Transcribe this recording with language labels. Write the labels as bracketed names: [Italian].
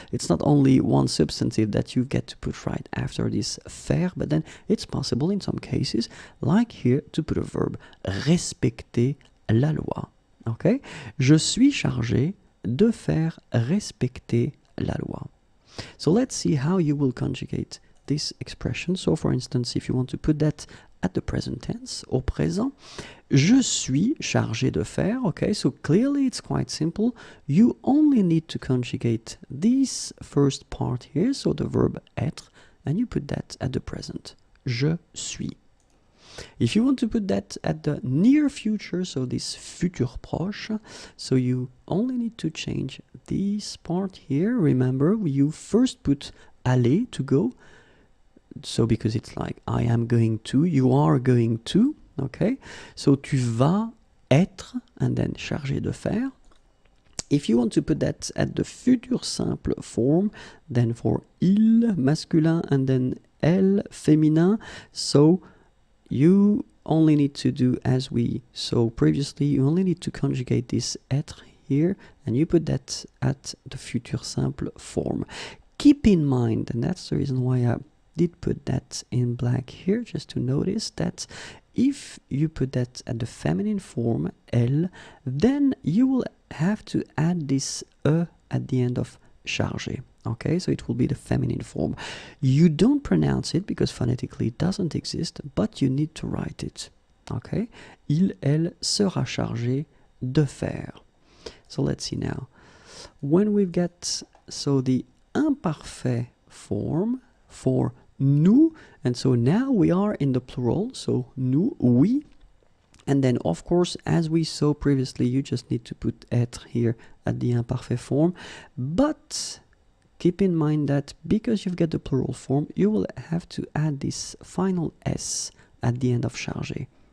[English] It's not only one substantive that you get to put right after this faire, but then it's possible in some cases, like here, to put a verb. [French] Respecter la loi. Okay, je suis chargé de faire respecter la loi. [English] So let's see how you will conjugate this expression. So for instance, if you want to put that at the present tense, [French] au présent, je suis chargé de faire. [English] Okay, so clearly it's quite simple. You only need to conjugate this first part here, so the verb être, and you put that at the present. [French] Je suis. [English] If you want to put that at the near future, so this futur proche, so you only need to change this part here. Remember, you first put aller, to go. So because it's like I am going to, you are going to, okay? [French] So tu vas être, [English] and then [French] chargé de faire. [English] If you want to put that at the futur simple form, then for il, masculin, and then elle, féminin, so you only need to do as we saw previously, you only need to conjugate this être here, and you put that at the futur simple form. Keep in mind, and that's the reason why I did put that in black here, just to notice that if you put that at the feminine form, elle, then you will have to add this e at the end of chargé. Okay, so it will be the feminine form. You don't pronounce it because phonetically it doesn't exist, but you need to write it. [French] Okay, il, elle sera chargé de faire. [English] So let's see now. When we've got, so the imparfait form for nous, and so now we are in the plural, so nous, oui, and then of course as we saw previously you just need to put être here at the imparfait form, but keep in mind that because you've got the plural form you will have to add this final s at the end of chargé.